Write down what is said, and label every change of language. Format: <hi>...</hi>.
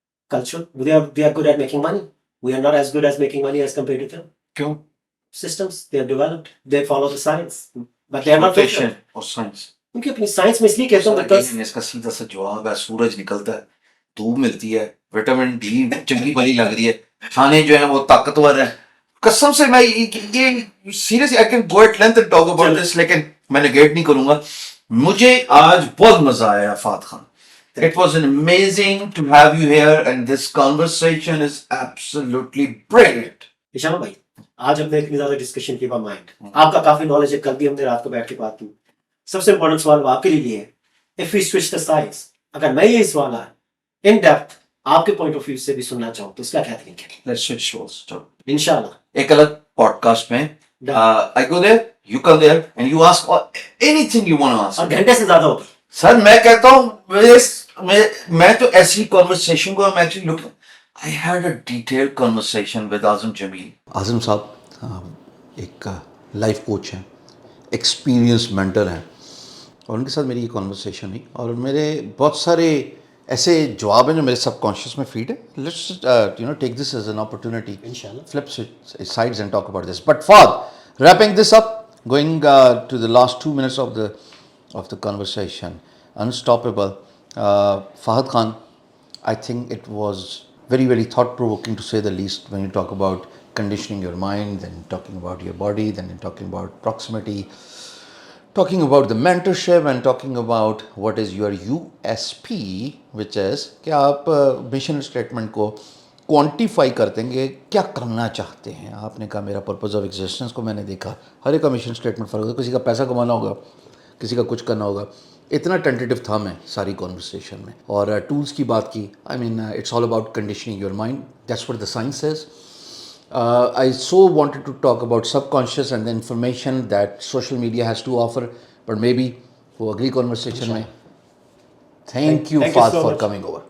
<en>Culture, they are good at making money. We are not as good as making money as compared to them.</en> <ur>کیوں؟</ur> <en>Systems, they are developed, they follow the science, but they are not Profession fulfilled.</en> <ur>اور science. ان کی اپنی science میں اس لیے کہتا ہوں because اس کا سیدھا سا جواب ہے سورج نکلتا ہے، دھوپ ملتی ہے، وٹامن ڈی چنگی بھلی لگ رہی ہے، کھانے جو ہیں وہ طاقتور ہیں. قسم سے میں یہ seriously</ur> <en>I can go at length and talk about this,</en> <ur>لیکن میں نیگیٹ نہیں کروں گا. مجھے آج بہت مزہ آیا Fahad Khan.</ur> <en>It was amazing to have you here and this conversation is absolutely brilliant.</en> <ur>ہشام بھائی آج ہم نے اتنی زیادہ ڈسکشن کی مائنڈ آپ کا کافی نالج ہے. کل بھی ہم نے رات کو بیٹھ کے بات کی. سب سے امپورٹنٹ سوال وہ آپ کے لیے ہے</ur> <en>if we switch the sides.</en> <ur>اگر میں یہ سوال ہے ان ڈیپتھ آپ کے پوائنٹ آف ویو سے بھی سننا چاہوں تو اس کا کیا طریقہ ہے؟</ur> <en>Let's switch shows.</en> <ur>انشاءاللہ ایک الگ پوڈ کاسٹ میں</ur> <en>I go there, you come there and you ask anything you want to ask.</en> <ur>اور گھنٹے سے زیادہ ہوگی. سر میں کہتا ہوں میں تو ایسی کنورسیشن کو</ur> <en>I'm actually looking. I had a detailed conversation with Azam Jamil.</en> <ur>اعظم صاحب ایک لائف کوچ ہیں، ایکسپیرئنس مینٹر ہیں، اور ان کے ساتھ میری یہ کنورسیشن ہوئی اور میرے بہت سارے ایسے جواب ہیں جو میرے سب کانشیس میں فیڈ ہے.</ur> <en>let's take this as an opportunity,</en> <ur>انشاءاللہ.</ur> <en>flip sides and talk about this. But Fahd, wrapping this up, going to the last 2 minutes of the conversation, unstoppable. Fahd Khan, I think it was very, very thought-provoking to say the least when you talk about conditioning your mind, then talking about your body, then talking about proximity, talking about the mentorship and talking about what is your USP, which is</en> <ur>کہ آپ mission statement کو quantify کرتے ہیں کہ کیا کرنا چاہتے ہیں. آپ نے کہا میرا پرپز آف ایگزسٹنس کو میں نے دیکھا، ہر ایک کا مشن اسٹیٹمنٹ فرق ہوگا، کسی کا پیسہ کمانا ہوگا، کسی کا کچھ کرنا ہوگا. اتنا ٹینٹیٹیو تھا میں ساری کانورسیشن میں. اور ٹولس کی بات کی،</ur> <en>I mean it's all about conditioning your mind, that's what the science is. I so wanted to talk about subconscious and the information that social media has to offer, but maybe</en> <ur>وہ اگلی</ur> <en>conversation میں. Thank you Fahd for coming over.</en>